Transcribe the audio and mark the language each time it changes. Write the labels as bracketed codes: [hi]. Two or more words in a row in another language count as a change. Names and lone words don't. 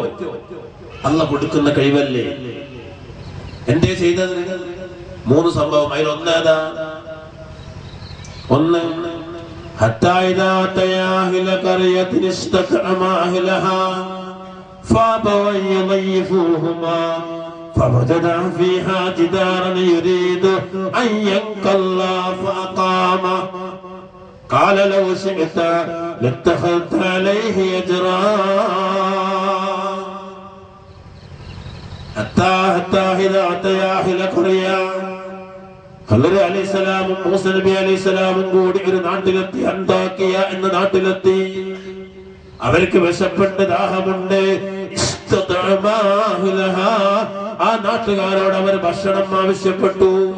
[ml] അല്ലാഹ് കൊടുക്കുന്ന കഴിവല്ലേ. എന്തേ ചെയ്തത്? 3 സംഭവം. അതിൽ ഒന്നേതാ? ഒന്ന് [ar] حتى إذا أتيا أهل قرية استطعما أهلها فأبوا യضيفوهما فوجدا فيها جدارا يريد أن ينقض فأقامه قال لو شئت لاتخذت عليه أجرا حتى إذا أتيا أهل قرية [ml] ഖദർ അലൈഹിസ്സലാമും മൂസ നബി അലൈഹിസ്സലാമും കൂടി ഒരു നാട്ടിലെത്തി. അന്താക്കിയ എന്ന നാട്ടിലെത്തി. അവർക്ക് വിശപ്പുണ്ട്, ദാഹമുണ്ട്. ആ നാട്ടുകാരോട് അവർ ഭക്ഷണം ആവശ്യപ്പെട്ടു.